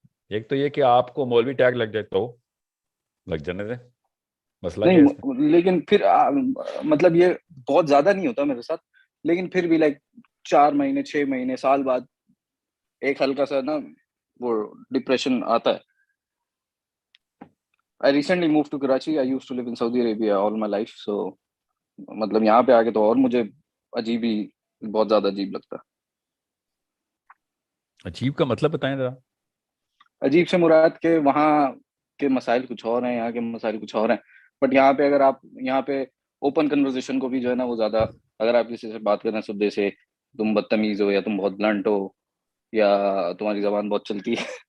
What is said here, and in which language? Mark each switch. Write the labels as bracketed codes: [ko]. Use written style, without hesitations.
[ur] ایک تو یہ کہ آپ کو مولوی ٹیگ لگ جائے تو لگ جانے دیں, مسئلہ کیا ہے اس میں؟ نہیں لیکن پھر مطلب یہ بہت زیادہ نہیں ہوتا میرے ساتھ, لیکن پھر بھی لائک 4 مہینے 6 مہینے سال بعد ایک ہلکا سا نا وہ ڈپریشن آتا ہے. [en] I recently moved to Karachi. I used to live in Saudi Arabia all my life. [ur] So مطلب یہاں پہ آ کے تو اور مجھے عجیب ہی, بہت زیادہ عجیب لگتا ہے. عجیب کا مطلب بتائیں ذرا. عجیب سے مراد کہ وہاں کے مسائل کچھ اور ہیں, یہاں کے مسائل کچھ اور ہیں. بٹ یہاں پہ اگر آپ یہاں پہ اوپن کنورزیشن کو بھی جو ہے نا وہ زیادہ, اگر آپ کسی سے بات کرنا صبح سے تم بدتمیز ہو یا تم بہت بلنٹ ہو یا تمہاری زبان بہت چلتی ہے.